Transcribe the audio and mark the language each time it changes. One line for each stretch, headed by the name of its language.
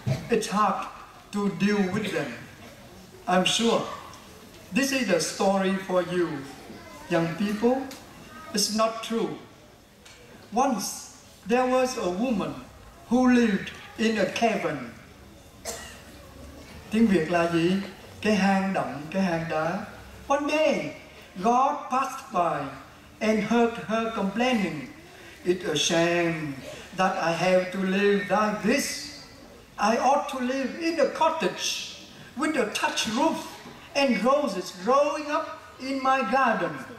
English: It's hard to deal with them. I'm sure this is a story for you, young people. It's not true. Once there was a woman who lived in a cavern.
Vietnamese: Tiếng Việt là gì? Cái hang động, cái hang đá.
English: One day, God passed by and heard her complaining. It's a shame that I have to live like this. I ought to live in a cottage with a thatched roof and roses growing up in my garden.